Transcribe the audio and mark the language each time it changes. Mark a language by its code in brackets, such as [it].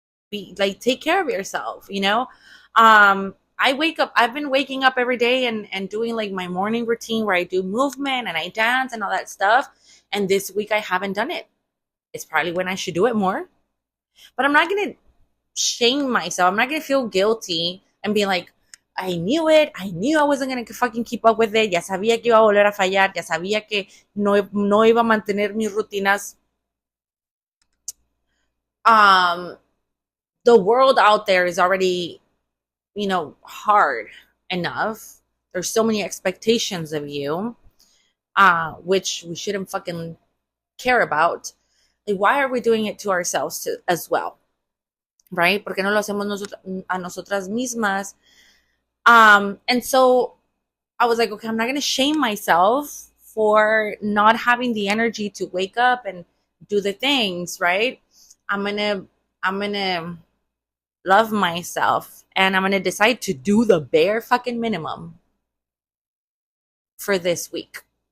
[en] Be like, take care of yourself. I've been waking up every day and doing like my morning routine where I do movement and I dance and all that stuff. And this week I haven't done it. It's probably when I should do it more. But I'm not going to shame myself. I'm not going to feel guilty and be like, I knew it. I knew I wasn't going to fucking keep up with it. [es] Ya sabía que iba a volver a fallar. Ya sabía que no iba a mantener mis rutinas. [en] The world out there is already, hard enough. There's so many expectations of you, which we shouldn't fucking care about. Like, why are we doing it to ourselves as well? Right? [es] Porque no lo hacemos a nosotras mismas. [en] And so I was like, okay, I'm not going to shame myself for not having the energy to wake up and do the things, right? I'm going to love myself and I'm going to decide to do the bare fucking minimum for this week.